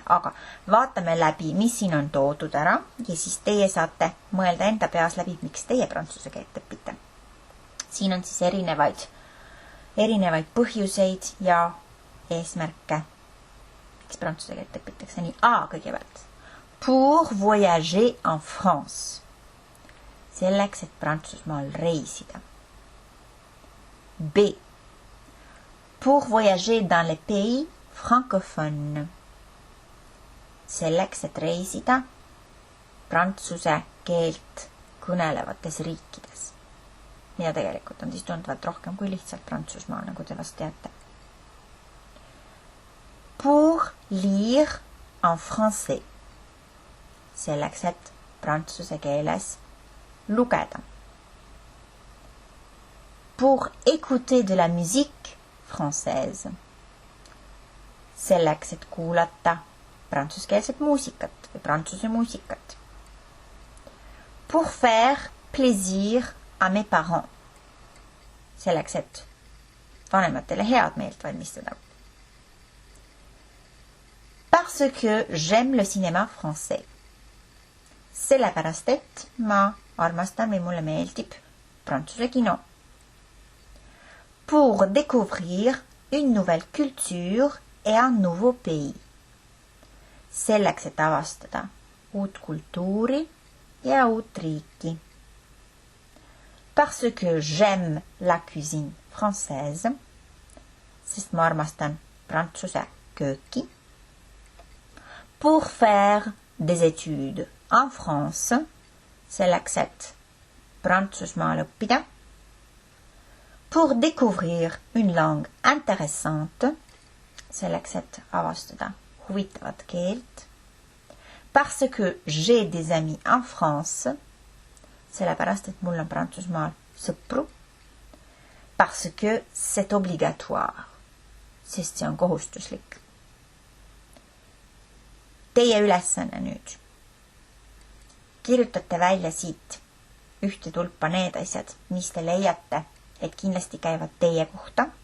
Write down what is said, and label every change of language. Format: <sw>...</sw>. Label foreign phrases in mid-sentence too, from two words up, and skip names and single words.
<et>Aga vaatame läbi, mis siin on toodud ära ja siis teie saate mõelda enda peas läbi, miks teie prantsuse keelt õpite. Siin on siis erinevaid põhjuseid ja eesmärke, miks prantsuse keelt õpitakse. Nii, A kõigepealt.</et> <fr>Pour voyager en France.</fr> <et>Selleks, et Prantsusmaal reisida. B.</et> <fr>Pour voyager dans les pays francophones.</fr> <et>Selleks, et reisida prantsuse keelt kõnelevates riikides. Mida tegelikult on siis tunduvalt rohkem kui lihtsalt Prantsusmaal, nagu te vast teate.</et> <fr>Pour lire en français.</fr> <et>Selleks, et prantsuse keeles lugeda.</et> <fr>Pour écouter de la musique française.</fr> <et>selleks, et kuulata prantsuskeelset muusikat või prantsuse muusikat.</et> <fr>Pour faire plaisir à mes parents.</fr> <et>Selleks, et vanematele head meelt valmistada.</et> <fr>Parce que j'aime le cinéma français.</fr> <et>Sellepärast, et ma armastan või mulle meeldib prantsuse kino.</et> <fr>Pour découvrir une nouvelle culture et un nouveau pays.</fr> <et>Selleks, et avastada uut kultuuri ja uut riiki.</et> <fr>Parce que j'aime la cuisine française,</fr> <et>sest ma armastan prantsuse kööki.</et> <fr>Pour faire des études en France,</fr> <et>selleks, et Prantsusmaal õppida.</et> <fr>Pour découvrir une langue intéressante,</fr> <et>selleks, et avastada huvitavat keelt.</et> <fr>Parce que j'ai des amis en France,</fr> <et>sellepärast, et mul on Prantsusmaal sõpru.</et> <fr>Parce que c'est obligatoire,</fr> <et>sest see on kohustuslik. Teie ülesanne nüüd. Kirjutate välja siit ühte tulpa need asjad, mis te leiate, et kindlasti käivad teie kohta.</et>